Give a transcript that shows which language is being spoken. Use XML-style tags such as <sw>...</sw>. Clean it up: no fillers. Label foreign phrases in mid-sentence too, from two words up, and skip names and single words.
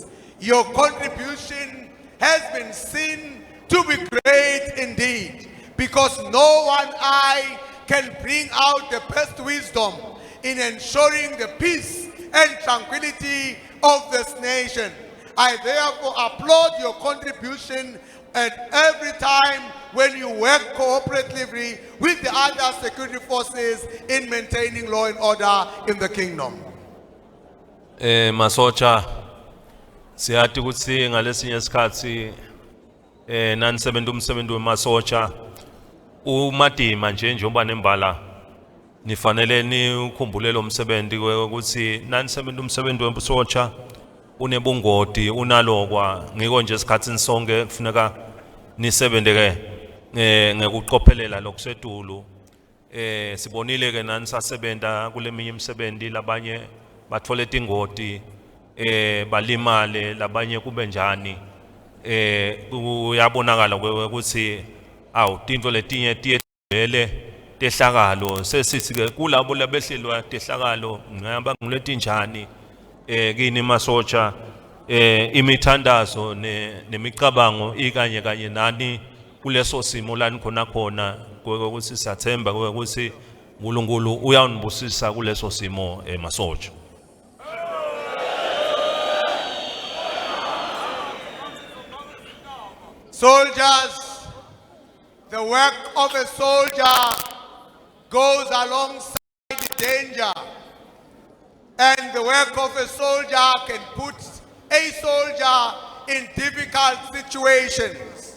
<en>Your contribution has been seen to be great indeed, because no one eye can bring out the best wisdom in ensuring the peace and tranquility of this nation. I therefore applaud your contribution at every time when you work cooperatively with the other security forces in maintaining law and order in the kingdom.</en> <ss>Masotsha siyathi ukuthi ngalesinye isikhathi nanisebenza umsebenzi wemasotsha umadima njengoba nembala nifanele nikhumbule lo msebenzi ukuthi nanisebenza umsebenzi wemasotsha unebungoti unalokwa ngiko nje isikhatsini sonke kufuneka nisebenze ngekuqophelela lokusetulu sibonile ke nanisasebenza kuleminye imisebenzi labanye bathole tingoti balimale labanye kube njani kuyabonakala ukuthi awu tinto letinye tiyele tehlakalo sesithi ke kulabo labehlelwa tehlakalo ngihamba nguletinjani kini masotsha imithandazo nemicabango ikanye kanye nani kuleso simo lani khona ukuthi siyathemba ukuthi uNkulunkulu uyawunibusisa kuleso simo masotsha.</ss> <en>Soldiers, the work of a soldier goes alongside the danger, and the work of a soldier can put a soldier in difficult situations.</en>